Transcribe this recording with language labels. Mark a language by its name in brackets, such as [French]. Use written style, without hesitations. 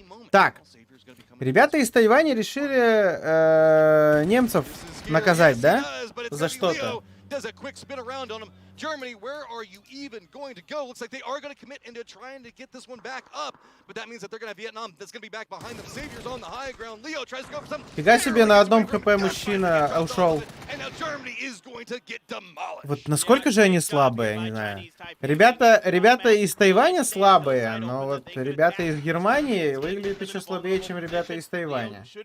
[Russian] Так, ребята из Тайваня решили немцев наказать, да? За что-то. [English] Germany, where are you even going to go? Looks like they are going to commit into trying to get this one back up, but that means that they're going to have Vietnam that's going to be back behind them. Xavier's on the high ground. Leo tries to go for some. [Russian] Фига себе, на одном хп мужчина ушел. Вот насколько же они слабые, я не знаю. Ребята из Тайваня слабые, но вот ребята из Германии выглядят еще слабее, чем ребята из Тайваня.